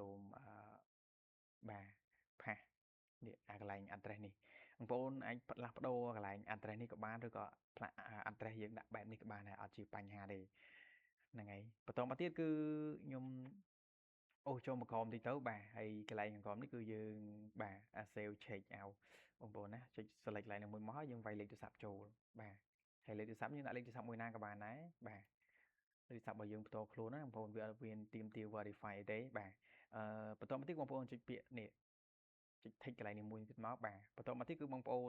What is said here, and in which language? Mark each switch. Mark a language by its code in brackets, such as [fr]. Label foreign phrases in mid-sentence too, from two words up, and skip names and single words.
[km] មបាទផាសនេះកន្លែង address នេះបងប្អូនអាចផ្លាស់ប្ដូរកន្លែង address នេះក៏បានឬក៏ផ្លាស់ address យើងដាក់បែបនេះក៏បានដែរអត់ជាបញ្ហាទេហ្នឹងហើយបន្តមកទៀតគឺខ្ញុំអូចូលមកក្រោមតិចទៅបាទហើយកន្លែងខាងក្រោមនេះ គឺយើងបាទ [en] save check out [km] បងប្អូនណាចុច select កន្លែងហ្នឹងមួយមកហើយយើងវាយលេខទូរស័ព្ទចូលបាទហើយលេខទូរស័ព្ទយើងដាក់លេខទូរស័ព្ទមួយណាក៏បានដែរបាទលេខទូរស័ព្ទរបស់យើងផ្ទាល់ខ្លួនណាបង ប្អូនវាអត់មានទាមទារ verify ទេបាទបន្តមកទៀតបងប្អូនចុចពាក្យនេះចុច tick កន្លែងនេះមួយទៀតមកបាទបន្តមកទៀតគឺបងប្អូន